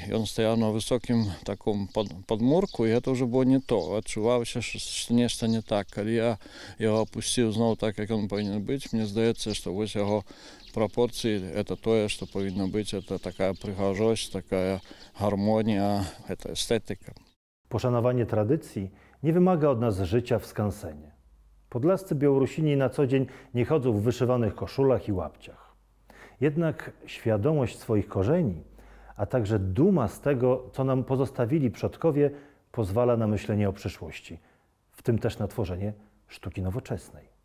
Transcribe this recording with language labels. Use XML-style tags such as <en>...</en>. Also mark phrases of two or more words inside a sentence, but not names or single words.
<be>Ён стаяў на высокім таком падмурку, і гэта ўжо было не то. Адчуваўся, што нешта не так. Калі я яго апусціў зноў так, як ён павінен быць, мне здаецца, што вось яго прапорцыі это тое, што павінна быць, это такая прыгажосць, такая гармонія, это эстетыка.</be> <pl>Poszanowanie tradycji nie wymaga od nas życia w skansenie. Podlascy Białorusini na co dzień nie chodzą w wyszywanych koszulach i łapciach. Jednak świadomość swoich korzeni, a także duma z tego, co nam pozostawili przodkowie, pozwala na myślenie o przyszłości, w tym też na tworzenie sztuki nowoczesnej.</pl>